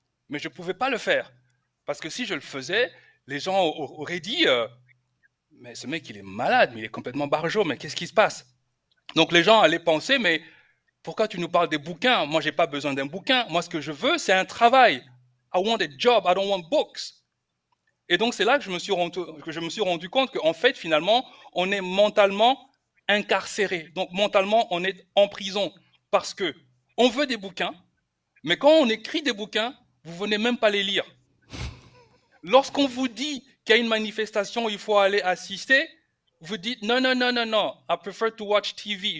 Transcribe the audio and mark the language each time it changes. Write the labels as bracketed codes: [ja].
[fr] Mais je ne pouvais pas le faire. Parce que si je le faisais, les gens auraient dit mais ce mec, il est malade, mais il est complètement barjot, mais qu'est-ce qui se passe? Donc les gens allaient penser, mais pourquoi tu nous parles des bouquins? Moi, je n'ai pas besoin d'un bouquin. Moi, ce que je veux, c'est un travail. [en] I want a job, I don't want books. [fr] Et donc, c'est là que je me suis rendu compte qu'en fait, finalement, on est mentalement incarcéré. Donc, mentalement, on est en prison parce que on veut des bouquins, mais quand on écrit des bouquins, vous venez même pas les lire. Lorsqu'on vous dit qu'il y a une manifestation, il faut aller assister, vous dites non, non, non, non, non, [en] I prefer to watch TV.